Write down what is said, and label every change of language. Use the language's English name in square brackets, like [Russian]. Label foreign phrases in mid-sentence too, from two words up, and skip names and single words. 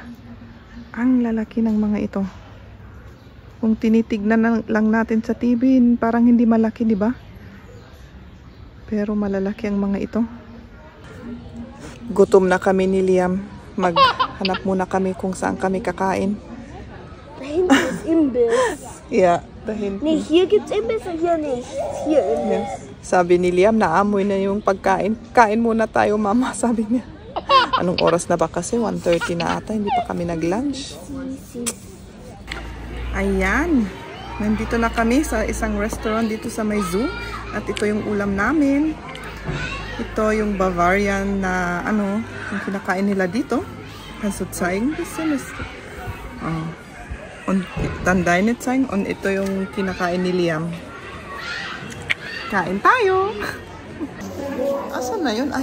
[Filipino] Ang lalaki ng mga ito. Kung tinitignan lang natin sa TV, parang hindi malaki, di ba? Pero malalaki ang mga ito. Gutom na kami ni Liam. Maghanap muna kami kung saan kami kakain. [German] Dahinten ist Imbiss. Yeah, dahinten. Nee, hier gibt's Imbiss und hier nicht. Hier Imbiss. [English] Yes. [Filipino] Sabi ni Liam, naamoy na yung pagkain. Kain muna tayo, mama, sabi niya. Anong oras na ba kasi? 1:30 na ata. Hindi pa kami nag-lunch. Ayan. Nandito na kami sa isang restaurant dito sa may zoo. At ito yung ulam namin. Ito yung Bavarian na ano, yung kinakain nila dito. [German] Kannst du zeigen? Bisschen ist. Und dann deine zeigen. [Filipino] Und ito yung kinakain ni Liam. Kain tayo! Asan na yun?